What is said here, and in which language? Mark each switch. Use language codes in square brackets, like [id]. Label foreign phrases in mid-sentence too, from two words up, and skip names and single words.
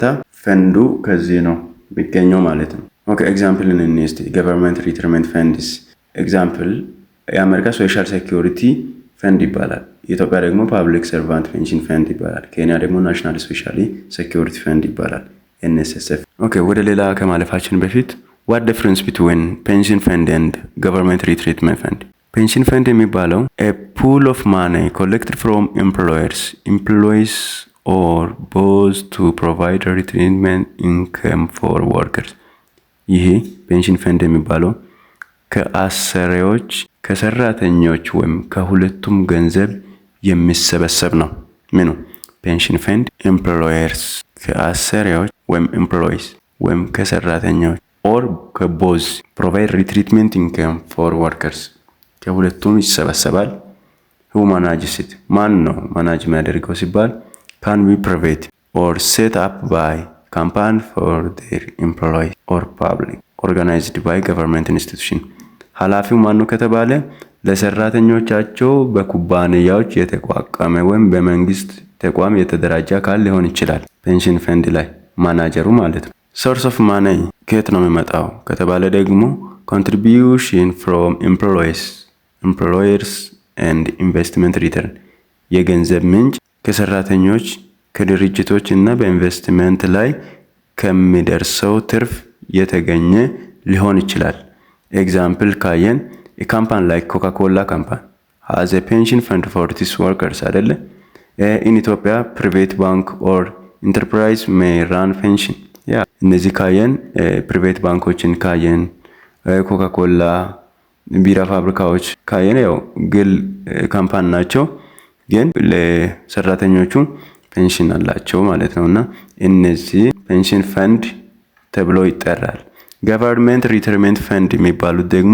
[am] ፈንዱ ከዚህ ነው የሚገኘው ማለት ነው። [en] okay example [am] እንስቲ [en] government retirement funds example [am] የአሜሪካ [en] social security fund [am] ይባላል። ኢትዮጵያ ደግሞ [en] public servant pension fund [am] ይባላል። ኬንያ ደግሞ [en] national specially security fund [am] ይባላል NSSF። ኦኬ ወደ ሌላ ከማለፋችን በፊት [en] what difference between pension fund and government retirement fund? pension fund [am] የሚባለው [en] a pool of money collected from employees or both to provide retirement income for workers። [am] ይሄ [en] pension fund [am] የሚባለው ከአሰሪዎች ከሰራተኞች ወይም ከሁለቱም ገንዘብ የሚሰበሰብ ነው። ምኑ [en] pension fund employers [am] ከአሰሪዎች ወይም ኤምፕሎይስ ወይም ከሰራተኞች ኦር ከቦዝ [en] provide retirement income for workers [am] ከሁለቱም ይሰበሰባል። [en] who manages it [am] ማን ነው ማናጅ የሚያደርገው ሲባል [en] can be private or set up by company for their employees or public organized by government institution። [am] ኃላፊው ማን ነው ከተባለ ለሰራተኞቻቸው በኩባንያዎች የተቋቋመ ወይም በመንግስት ተቋም የተደራጀ አካል ሊሆን ይችላል። [en] pension fund [am] ላይ ማናጀሩ ማለት ነው። [en] source of money [am] ከየት ነው የሚመጣው ከተባለ ደግሞ [en] contribution from employers and investment return [am] የገንዘብ ምንጭ ከሰራተኞች ከድርጅቶች እና በኢንቨስትመንት ላይ ከሚደርሰው ትርፍ የተገኘ ሊሆን ይችላል። ኤግዛምፕል ካየን ካምፓኒ ላይ ኮካኮላ ካምፓኒ [en] has a pension fund for its workers [am] አይደለ? [en] in Ethiopia private bank or enterprise may run pension [am] ያ እነዚህ ካየን ፕራይቬት ባንኮችን ካየን ኮካኮላ ቢራ ፋብሪካዎች ካየን ያው ግል ካምፓኒ ናቸው፣ ግን ለሰራተኞቹ ፔንሽን አላቸው ማለት ነውና እነዚህ [en] pension fund [am] ተብሎ ይጠራል። [en] government retirement fund [am] የሚባሉት ደግሞ